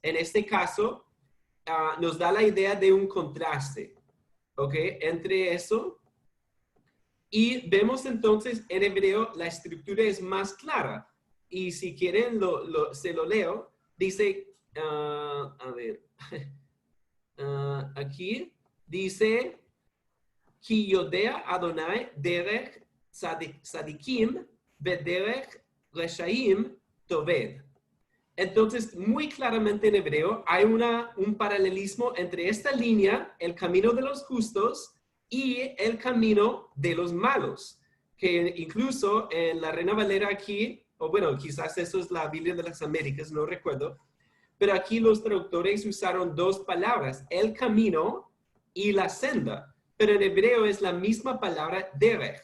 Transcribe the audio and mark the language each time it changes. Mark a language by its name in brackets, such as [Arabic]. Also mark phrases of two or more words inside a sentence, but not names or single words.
[Spanish] En este caso, nos da la idea de un contraste, ¿ok? Entre eso. Y vemos entonces en hebreo la estructura es más clara. Y si quieren, se lo leo. Dice, a ver, aquí dice, [Hebrew] כי יודע אדוני דרך צדיקים ודרך רשעים תאבד. [Spanish] Entonces, muy claramente en hebreo hay un paralelismo entre esta línea, el camino de los justos, y el camino de los malos, que incluso en la Reina Valera aquí, o bueno, quizás eso es la Biblia de las Américas, no recuerdo, pero aquí los traductores usaron dos palabras, el camino y la senda, pero en hebreo es la misma palabra derech.